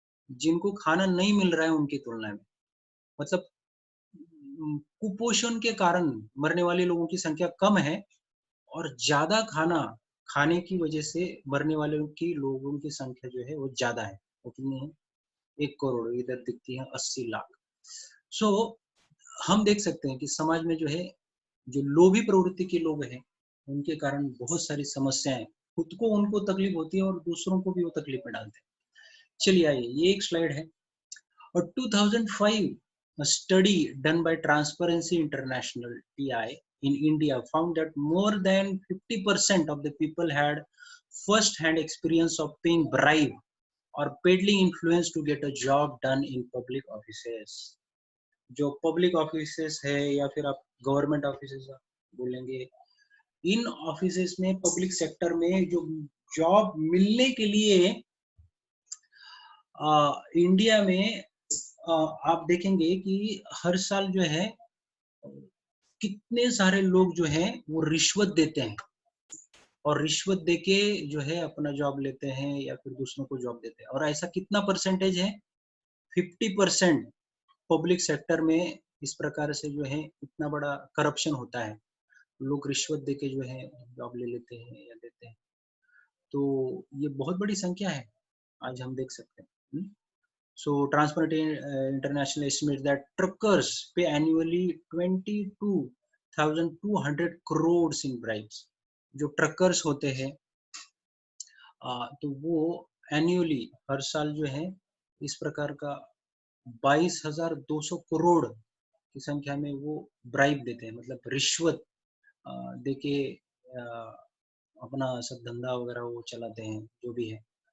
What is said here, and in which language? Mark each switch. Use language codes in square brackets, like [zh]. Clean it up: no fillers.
[hi] जिनको खाना नहीं मिल रहा है उनकी तुलना में। मतलब कुपोषण के कारण मरने वाले लोगों की संख्या कम है और ज्यादा खाना खाने की वजह से मरने वाले की लोगों की संख्या जो है वो ज्यादा है। वो कितनी है? 1 करोड़, इधर दिखती है 80 लाख। सो हम देख सकते हैं कि समाज में जो है, जो लोभी प्रवृत्ति के लोग हैं, उनके कारण बहुत सारी समस्याएं, खुद को उनको तकलीफ होती है और दूसरों को भी वो तकलीफ में डालते हैं। चलिए आइए, ये एक स्लाइड है। [en] और 2005 a study done by Transparency International (TI) in India found that more than 50% of the people had first-hand experience of paying bribe or peddling influence to get a job done in public offices. [hi] जो public offices है या फिर आप government offices बोलेंगे, इन offices में, public sector में जो job मिलने के लिए इंडिया में आप देखेंगे कि हर साल जो है कितने सारे लोग जो हैं वो रिश्वत देते हैं और रिश्वत देके जो है अपना जॉब लेते हैं या फिर दूसरों को जॉब देते हैं। और ऐसा कितना परसेंटेज है? 50% पब्लिक सेक्टर में इस प्रकार से जो है इतना बड़ा करप्शन होता है। लोग रिश्वत देके जो है जॉब ले लेते हैं या देते हैं। तो ये बहुत बड़ी संख्या है, आज हम देख सकते हैं। [en] So Transparency International estimates that truckers pay annually 22,200 crores in bribes. [hi] जो ट्रकर्स होते हैं तो वो एनुअली हर साल जो है इस प्रकार का 22,200 करोड़ की संख्या में वो ब्राइब देते हैं, मतलब रिश्वत देके अपना सब धंधा वगैरह वो चलाते हैं, जो भी है।